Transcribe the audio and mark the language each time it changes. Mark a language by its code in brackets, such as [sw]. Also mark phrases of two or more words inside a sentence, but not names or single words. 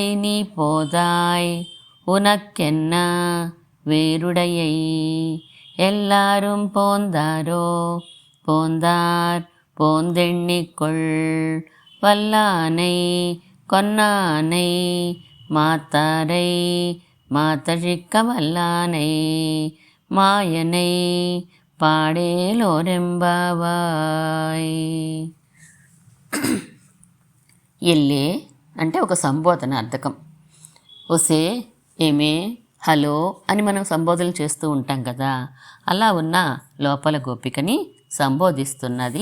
[ta] நீ போதாய் உனக்கென்ன வேருடையை எல்லாரும் போந்தாரோ போந்தார் போந்தெண்ணிக்கொள் வல்லானை கொன்னானை மாத்தாரை மாத்தழிக்க வல்லானை மாயனை పాడేలోరెంబావాయ్. [te] ఎల్లే అంటే ఒక సంబోధనార్థకం. ఒసే, ఏమే, హలో అని మనం సంబోధనలు చేస్తూ ఉంటాం కదా, అలా ఉన్న లోపల గోపికని సంబోధిస్తున్నది.